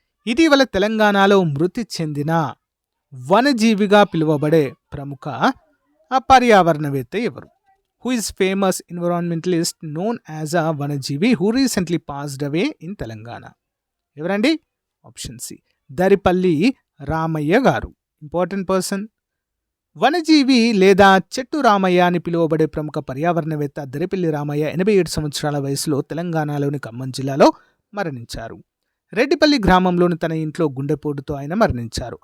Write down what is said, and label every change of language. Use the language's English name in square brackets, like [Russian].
[Telugu] ఇటీవల తెలంగాణలో మృతి చెందిన వనజీవిగా పిలువబడే ప్రముఖ పర్యావరణవేత్త ఎవరు? [English] Who is famous environmentalist known as a Vanajeevi who recently passed away in Telangana? [Telugu] ఎవరండి? ఆప్షన్ సి, దరిపల్లి రామయ్య గారు. Important person. వనజీవి లేదా చెట్టు రామయ్య అని పిలువబడే ప్రముఖ పర్యావరణవేత్త దరిపిల్లి రామయ్య 87 సంవత్సరాల వయసులో తెలంగాణలోని ఖమ్మం జిల్లాలో మరణించారు. రెడ్డిపల్లి గ్రామంలోని తన ఇంట్లో గుండెపోటుతో ఆయన మరణించారు.